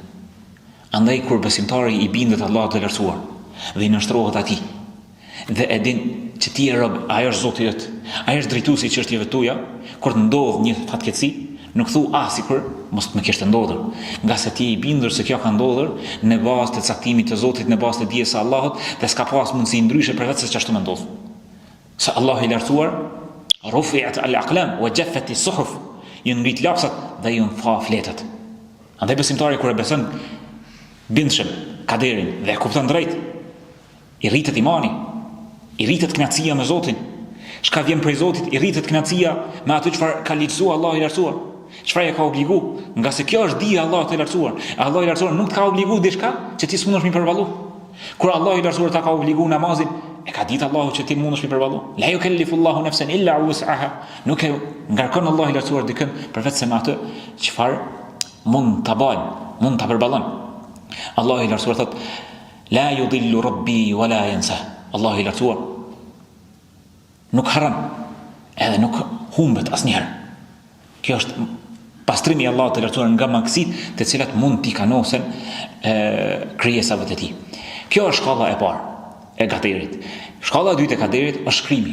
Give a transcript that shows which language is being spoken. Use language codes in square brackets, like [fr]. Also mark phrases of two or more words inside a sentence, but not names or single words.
[sq] Andaj kur besimtari i bindet Allahut të lartësuar dhe i nështrohet atij, dhe e din që ti e rob, ai është Zoti yt, ai është drejtuesi i çështjeve tuaja, kur të ndodh një fatkeqësi, nuk thu sikur mos më kishte ndodhur, nga se ti i bindur se kjo ka ndodhur në bazë të caktimit të Zotit, në bazë të dijes së Allahut dhe s'ka pas mundësi ndryshe përveç se ç'ashtu më ndodh. Se Allahu i lartësuar, [ar] رفعت الأقلام وجفت الصحف, [sq] ju ngrit lapsat dhe ju fa fletët. Andaj besimtari kur e beson bindshëm kaderin dhe e kupton drejt, i rritet imani, i rritet kënaqësia me Zotin. Çka vjen prej Zotit, i rritet kënaqësia me atë çfarë ka ligjzuar Allahu i lartësuar. Çfarë e ka obligu, nga se kjo është dija e Allahut i lartësuar. Allahu i lartësuar nuk të ka obligu diçka që ti s'mundesh mi përballu. Kur Allahu i lartësuar ta ka obligu namazin, E ka ditë Allahu që ti mundesh mi përballu. [ar] لا يكلف الله نفسا إلا وسعها. [sq] Nuk e ngarkon Allahu i lartësuar dikën përveç se me atë çfarë mund ta bën, mund ta përballon. Allahu i lartësuar thot: [ar] لا يضل ربي ولا ينسى. [sq] Allahu i lartësuar nuk harron, edhe nuk humbet asnjëherë. Kjo është pastrimi i Allahut të lartësuar nga mangësitë të cilat mund t'i kanosen krijesave të tij. Kjo është shkalla e parë e kaderit. Shkalla e dytë e kaderit është shkrimi.